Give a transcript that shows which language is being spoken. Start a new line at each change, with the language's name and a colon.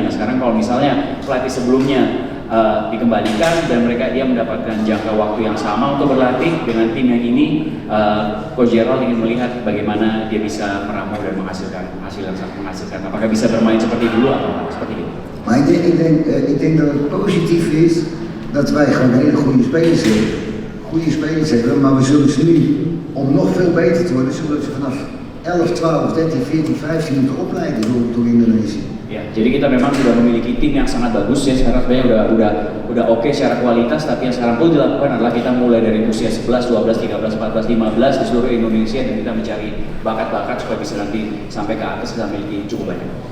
Indonesian: Nah sekarang kalau misalnya pelatih sebelumnya dikembalikan dan dia mendapatkan jangka waktu yang sama untuk berlatih dengan tim yang ini, Coach Gerald ingin melihat bagaimana dia bisa meramu dan menghasilkan. Apakah bisa bermain seperti dulu atau seperti ini?
Dutch: Maar ik denk dat het positief is dat wij gewoon hele goede spelers hebben. Goede spelers hebben, maar we zullen ze nu, om nog veel beter te worden, zullen ze vanaf 11, 12, 13, 14, 15 moeten opleiden door Indonesië.
Indonesian: Ya, jadi kita memang sudah memiliki tim yang sangat bagus ya, sekarang sebenarnya udah oke secara kualitas, tapi yang sekarang perlu dilakukan adalah kita mulai dari usia 11, 12, 13, 14, 15 di seluruh Indonesia dan kita mencari bakat-bakat supaya bisa nanti sampai ke atas kita memiliki cukup banyak.